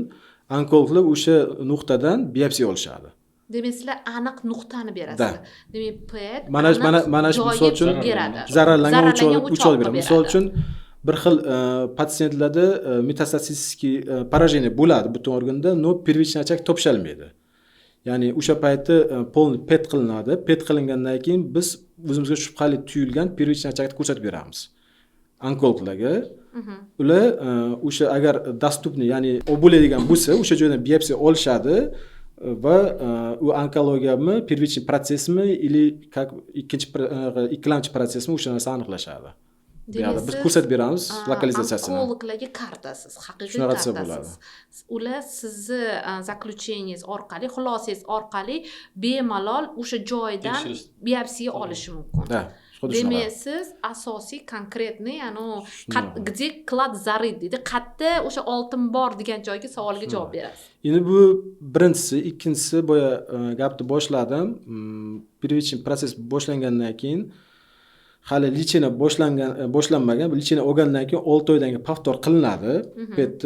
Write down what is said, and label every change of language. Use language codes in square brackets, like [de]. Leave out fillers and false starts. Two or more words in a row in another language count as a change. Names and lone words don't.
[uz] Onkologlar o'sha nuqtadan biopsiya olishadi. Demak, sizlar aniq nuqtani berasiz. Demak, PET mana shu misol uchun zararlangan uchoq beradi. Misol uchun bir xil patsientlarda metastatik поражение bo'ladi butun organda, [ru] но первичный очаг topishalmaydi. [uz] Ya'ni o'sha payti polni PET qilinadi. PET qilingandan keyin biz o'zimizga shubhali tuyulgan [ru] первичный очагni [uz] ko'rsatib beramiz onkologlarga. Ular o'sha agar dostupni, ya'ni bo'ladigan bo'lsa, o'sha joydan biopsiya olishadi va u onkologiyami, [ru] первичный protsessmi или как [uz] ikkilamchi protsessmi o'sha narsani aniqlashadi. Demak, biz ko'rsatib beramiz lokalizatsiyasini. Onkologlarga kartasiz, haqiqiy kartasiz. Ular sizni zaключениеңiz orqali, xulosangiz orqali bemalol o'sha joydan biopsiya olishi mumkin. Demak, siz asosiy konkretniy, ya'ni [ru] где клад зарыт [uz] deydi. Qayerda o'sha oltin bor degan joyga savolga javob berasiz. Endi bu birinchisi, ikkinchisi boya gapni boshladim. [ru] Первичный protsess [uz] boshlangandan keyin hali lichena boshlanmagan, lichena olgandan keyin 6 oydan keyin повтор qilinadi PETda.